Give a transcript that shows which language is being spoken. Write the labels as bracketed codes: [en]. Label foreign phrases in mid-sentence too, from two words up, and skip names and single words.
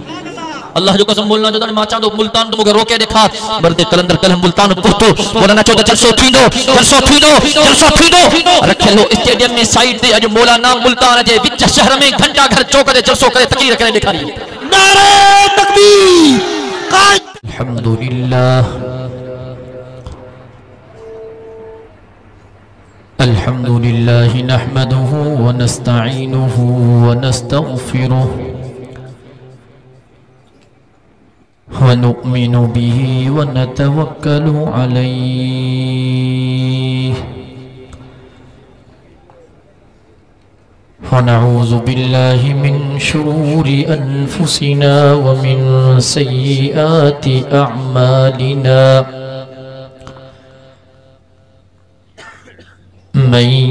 [sd] अल्लाह जो कसम, मौलाना चो त मां चाहंदो मुल्तान तो मूंखे रोके ॾेखार। मर्द कलंदर कल मुल्तान पहुतो। मौलाना चो त जलसो थींदो, जलसो थींदो, जलसो थींदो। रखियल स्टेडियम में साइड ते अॼु मौलाना मुल्तान जे विच शहर में घंटा घर चौक ते जलसो करे तकरीर करे ॾेखारी। नारे तकबीर। [ar] الحمد لله الحمد لله نحمده و نستعينه و نستغفره ونؤمن به ونتوكل عليه ونعوذ بالله من شرور أنفسنا و من سيئات أعمالنا من